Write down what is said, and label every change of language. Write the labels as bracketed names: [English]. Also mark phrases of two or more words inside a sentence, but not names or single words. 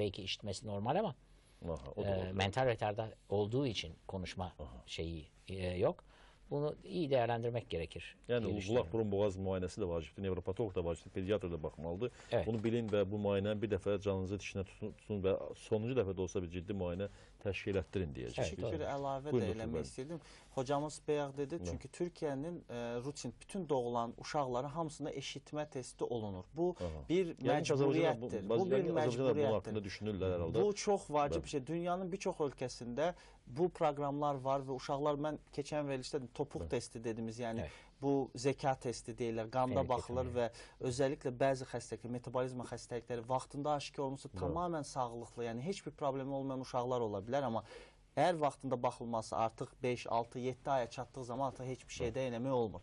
[Turkish] Belki işitmesi normal ama mental retarda olduğu için konuşma şeyi yok. Bunu iyi değerlendirmek gerekir. Yani kulak burun boğaz muayenesi de vaciptir. Nevropatolog da vaciptir. Pediatr da bakmalıdır. Evet. Bunu bilin ve bu muayene bir defa canınızı dişine tutun ve sonuncu defa da olsa bir ciddi muayene [Azerbaijani] təşkil etdirin deyəcək. Bir əlavə də eləmək istəyirdim. Hocamız bayaq dedi, çünki Türkiyənin rutin bütün doğulan uşaqların hamısında eşitmə testi olunur. Bu bir məcburiyyətdir. Bu bir məcburiyyətdir. Bu çox vacib bir şey. Dünyanın birçok ölkəsində bu proqramlar var və uşaqlar, mən keçən verilişdə topuq testi dediyimiz, yəni bu zeka testi deyirlər, qanda baxılır və özəlliklə bəzi xəstəliklər, metabolizma xəstəlikləri vaxtında aşkar olunsa tamamən sağlıqlı, yəni heç bir problemi olmayan uşaqlar ola bilər, amma əgər vaxtında baxılması artıq 5, 6, 7 aya çatdığı zaman artıq heç bir şeydə eləmək olmur.